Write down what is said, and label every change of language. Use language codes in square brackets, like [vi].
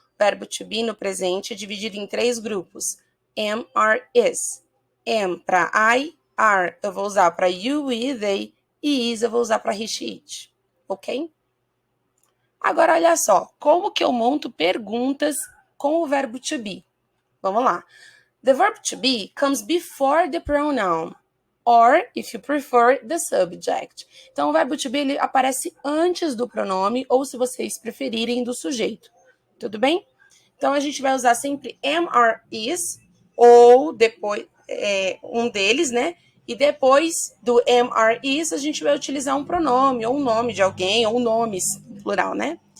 [pt] Verbo to be no presente é dividido em 3 grupos. Am, are, is. Am para I, are eu vou usar para you, we, they, e is eu vou usar para he, she, it. Ok? Agora, olha só, como que eu monto perguntas com o verbo to be? Vamos lá. [en] The verb to be comes before the pronoun, or, if you prefer, the subject. [pt] Então, o verbo to be ele aparece antes do pronome, ou, se vocês preferirem, do sujeito. Tudo bem? Então, a gente vai usar sempre am, are, is, ou depois, um deles, né? E depois do am, are, is, a gente vai utilizar um pronome, ou um nome de alguém, ou nomes, plural, né?